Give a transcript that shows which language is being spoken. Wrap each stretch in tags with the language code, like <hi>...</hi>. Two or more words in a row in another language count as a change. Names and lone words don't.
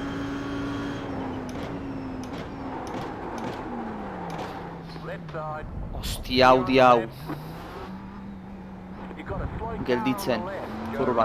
<en>Left side.</en> <eu>Ostia, Audi hau.</eu> <en>You got a slow car</en> <eu>Gelditzen,</eu> <en>on the left. Go</en> <eu>kurban.</eu>